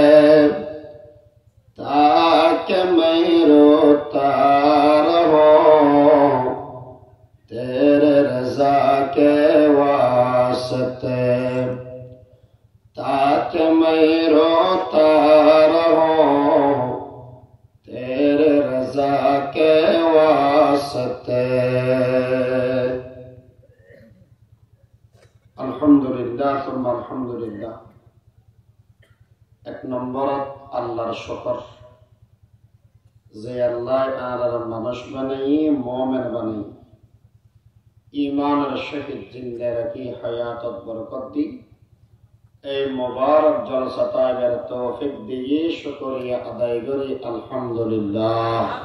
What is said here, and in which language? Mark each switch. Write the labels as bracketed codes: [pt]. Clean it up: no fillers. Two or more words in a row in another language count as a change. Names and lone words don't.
[ur] تاکہ میں روتا رہوں تیرے رضا کے واسطے تاکہ میں روتا رہوں تیرے رضا کے واسطے [ar] الحمدللہ ثم الحمدللہ [bn] ایک নম্বরত আল্লাহর শুকর যে আল্লাহ আর মানুষ বানাই মুমিন বানাই ঈমানের সহিত জিন্দা রাখি হায়াতত বরকত দি এই মুবারক জলসাতায়ের তৌফিক দিয়ে শুকরিয়া আদায় করি আলহামদুলিল্লাহ